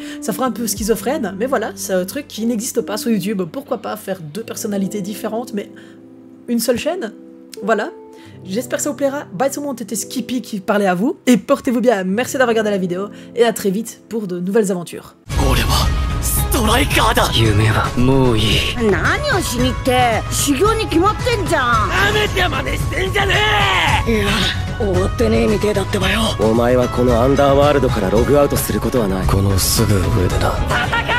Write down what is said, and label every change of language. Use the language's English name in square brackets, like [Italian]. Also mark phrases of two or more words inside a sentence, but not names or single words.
[French] Ça fera un peu schizophrène, mais voilà, c'est un truc qui n'existe pas sur YouTube. Pourquoi pas faire 2 personnalités différentes, mais une seule chaîne? Voilà. J'espère que ça vous plaira. Bye tout le monde, c'était Skippy qui parlait à vous. Et portez-vous bien, merci d'avoir regardé la vidéo. Et à très vite pour de nouvelles aventures. [Japanese] 夢はもういい。何をしにって修行に決まってんじゃん。やめて真似してんじゃねえ。いや終わってねえみてえだってばよ。お前はこのアンダーワールドからログアウトすることはない。このすぐ上でな。